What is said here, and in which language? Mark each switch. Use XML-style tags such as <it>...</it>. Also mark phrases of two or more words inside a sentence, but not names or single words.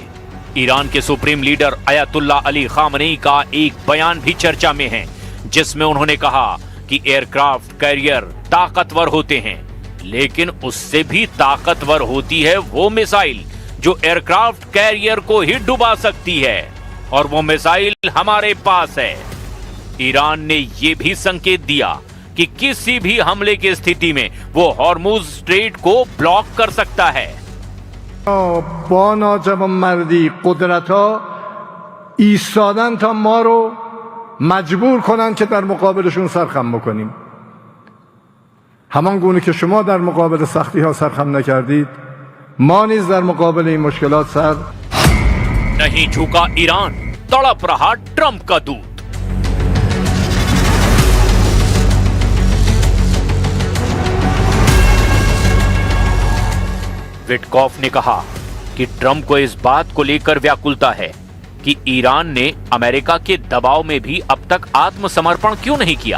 <hi>ईरान के सुप्रीम लीडर अयातुल्लाह अली खामनेई का एक बयान भी चर्चा में है जिसमें उन्होंने कहा कि</hi> <en>aircraft carrier</en> <hi>ताकतवर होते हैं, लेकिन उससे भी ताकतवर होती है वो मिसाइल जो</hi> <en>aircraft carrier</en> <hi>को ही डुबा सकती है, और वो मिसाइल हमारे पास है। ईरान ने यह भी संकेत दिया कि किसी भी हमले की स्थिति में वो हॉर्मुज स्ट्रेट को ब्लॉक कर सकता है।</hi> <fa>با ناجوانمردی قدرت‌ها ایستادن تا ما رو مجبور کنن که در مقابلشون سرخم بکنیم. همان گونه که شما در مقابل سختی‌ها سرخم نکردید، ما نیز در مقابل این مشکلات سر</fa> <hi>नहीं झुका ईरान, तड़प रहा ट्रंप का दूत। विटकॉफ ने कहा कि ट्रंप को इस बात को लेकर व्याकुलता है कि ईरान ने अमेरिका के दबाव में भी अब तक आत्मसमर्पण क्यों नहीं किया।</hi>